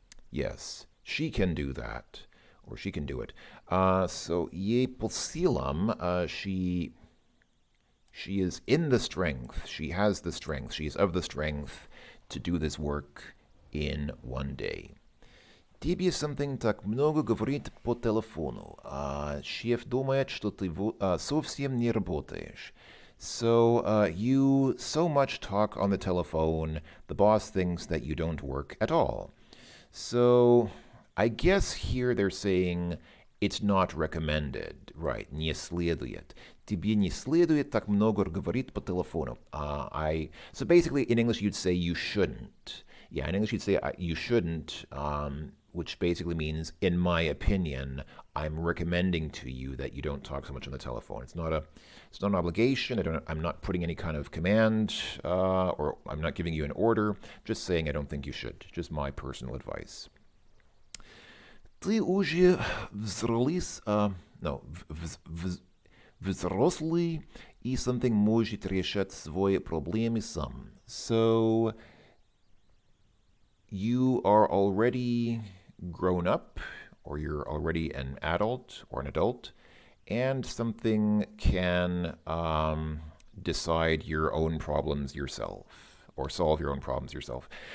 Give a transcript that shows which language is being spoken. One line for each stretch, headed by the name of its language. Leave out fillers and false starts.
English: Yes, she can do that, or she can do it. So
Russian: ей по силам,
English: she is in the strength, she has the strength, she is of the strength to do this work in one day.
Russian: Тебе something так много говорит по телефону. Шеф думает, что ты совсем не работаешь.
English: So you so much talk on the telephone, the boss thinks that you don't work at all. So I guess here they're saying it's not recommended.
Russian: Right, не следует. Тебе не следует так много говорить по телефону.
English: So basically, in English, you'd say you shouldn't. Yeah, in English, you'd say you shouldn't, which basically means, in my opinion, I'm recommending to you that you don't talk so much on the telephone. It's not an obligation. I'm not putting any kind of command, or I'm not giving you an order. Just saying I don't think you should. Just my personal advice.
Russian: Ты уже взрослый и something может решать свои проблемы сам.
English: So you are already grown up, or you're already an adult or an adult, and something can decide your own problems yourself, or solve your own problems yourself.